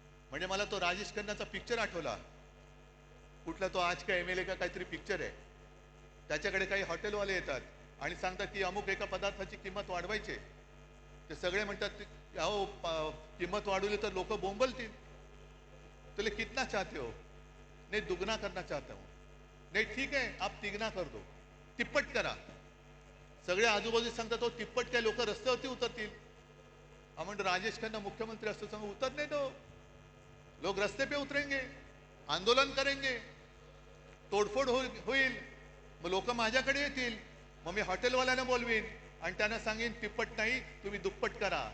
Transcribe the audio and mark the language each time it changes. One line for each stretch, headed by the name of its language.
Marathi: म्हणजे मला तो राजेश खन्नाचा पिक्चर आठवला. कुठला तो आज का MLA का काहीतरी पिक्चर आहे. त्याच्याकडे काही हॉटेलवाले येतात आणि सांगतात की अमुक एका पदार्थाची किंमत वाढवायची. ते सगळे म्हणतात अहो किंमत वाढवली तर लोक बोंबलतील.
Hindi: तुले कितना चाहते हो? नहीं दुगना करना चाहता हूं. नहीं ठीक है आप तिगना कर दो,
Marathi: तिप्पट करा. सगळे आजूबाजू सांगतात तो तिप्पट काय लोक रस्त्यावरती उतरतील. हा म्हणतो राजेश खन्ना मुख्यमंत्री असतो सांगू
Hindi: उतरने दो. लोग रस्ते पे उतरेंगे, आंदोलन करेंगे,
Marathi: तोडफोड होईल. मग लोक माझ्याकडे येतील. मग मी हॉटेलवाल्यांना बोलवीन आणि त्यांना सांगेन तिप्पट नाही तुम्ही दुप्पट करा.